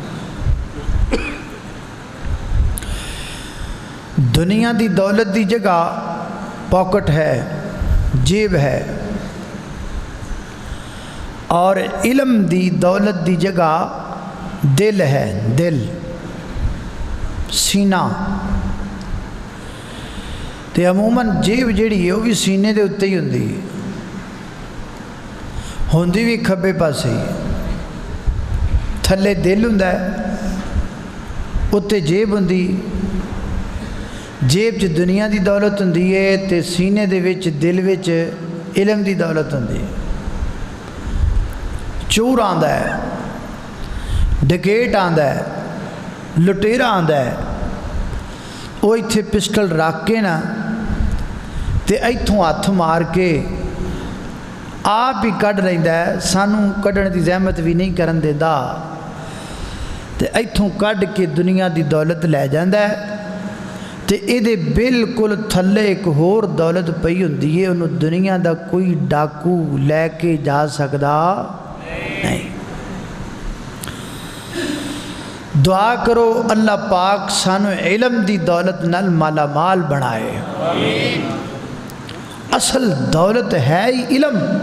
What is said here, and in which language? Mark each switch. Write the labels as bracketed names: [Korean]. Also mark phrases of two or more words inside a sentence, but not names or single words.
[Punjabi] دنیا دی دولت دی جگہ پاکٹ ہے، جیب ہے، اور علم دی دولت دی جگہ دل ہے، دل سینہ۔ تے عموماً جیب جیڑی ہے وہ بھی سینے دے اتے ہی ہوندی بھی کھبے پاسے ہی، تھلے دل ہوندا ہے، اتے جیب ہوندی، جیب چ دنیا دی دولت ہوندی ہے تے سینے دے وچ دل وچ علم دی دولت ہوندی ہے۔ چور آندا ہے، ڈکیٹ آندا ہے، لٹیرا آندا ہے، وہ ایتھے پسٹل رکھ کے نا تے ایتھوں ہاتھ مار کے آپ ہی کڈ لیندا ہے، سانوں کڈن دی زحمت بھی نہیں کرن دیندا، تے ایتھوں کڈ کے دنیا دی دولت لے جاندا ہے، تے اے دے بالکل تھلے ایک ہور دولت پئی ہوندی ہے، انہوں دنیا دا کوئی ڈاکو لے کے جا سکدا نہیں۔ دعا کرو اللہ پاک سانو علم دی دولت نال مالا مال بنائے۔ اصل دولت ہے ہی علم۔